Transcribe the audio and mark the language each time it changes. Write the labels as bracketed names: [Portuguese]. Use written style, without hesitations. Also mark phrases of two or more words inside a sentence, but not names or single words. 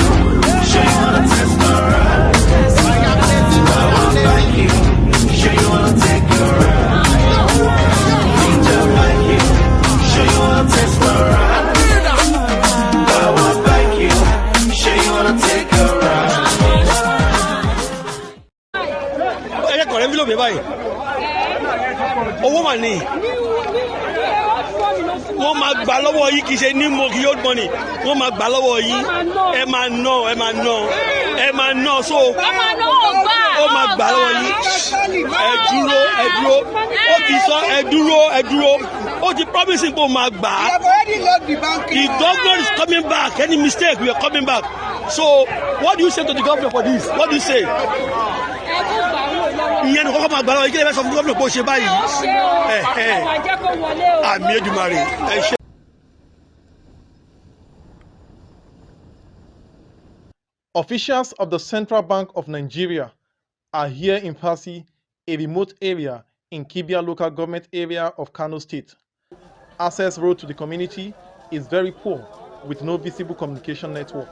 [English] Show you wanna test my ride. I wanna bike you. Show you wanna take your ride. Ninja bike you. Show you wanna test my ride. I wanna bike you. Show you wanna take a ride. [Yoruba] ẹ kọ̀rẹ́ envelope yẹn báyìí owó mà ní wọ́n máa gbà lọ́wọ́ yìí kì í ṣe [English] new money old money [Yoruba] wọ́n máa gbà lọ́wọ́ yìí ẹ máa ná so ó máa gbà lọ́wọ́ yìí ẹ dúró ó ti sọ ẹ dúró ó ti promising pé ó máa gbà á [English] the government is coming back any mistake we are coming back so what do you say to the government for this what do you say. [Yoruba] ìyẹn ní kọ́kọ́ máa gbà lọ́wọ́ yìí kí ẹ bá sọ fún gómìnà pé ó ṣe báyìí àmì Èdùmàrè ẹ ṣe. [English] Officials of the Central Bank of Nigeria are here in Pasi, a remote area in Kibia local government area of Kano State. Access road to the community is very poor with no visible communication network.